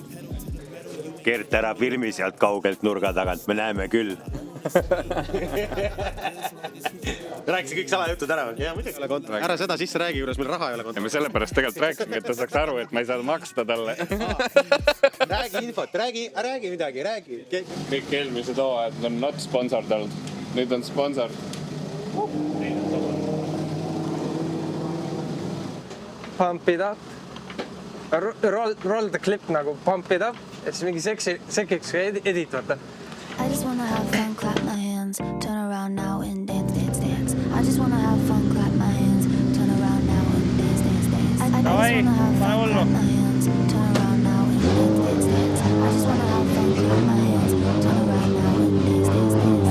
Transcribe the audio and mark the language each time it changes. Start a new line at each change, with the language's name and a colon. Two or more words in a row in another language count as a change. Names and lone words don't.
Estonian: Kerth, ära filmi sealt kaugelt nurga tagant, me näeme küll. Rääkisi kõik salajutud ära. Ja, muidugi ole kontra. Ära seda sisse räägi, juures meil raha ei ole kontra. Ja me sellepärast tegelikult rääkisime, et ta saaks aru, et ma ei saa maksta talle. Räägi infot, räägi midagi, räägi. Kõik eelmised hooajad on
English: not sponsored
Estonian: olnud. Nüüd on sponsor.
English: Pump it up. Roll the clip nagu pump it up.
Estonian: Et siis mingi sekiks edit, vaata.
English: I just wanna have fun, clap my hands, turn around now and dance, dance, dance. I just wanna have fun, clap my hands, turn around now and dance, dance, dance. I just wanna have fun, clap my hands, turn around now and dance, dance, dance. I just wanna have fun, clap my hands, turn around now and dance, dance, dance.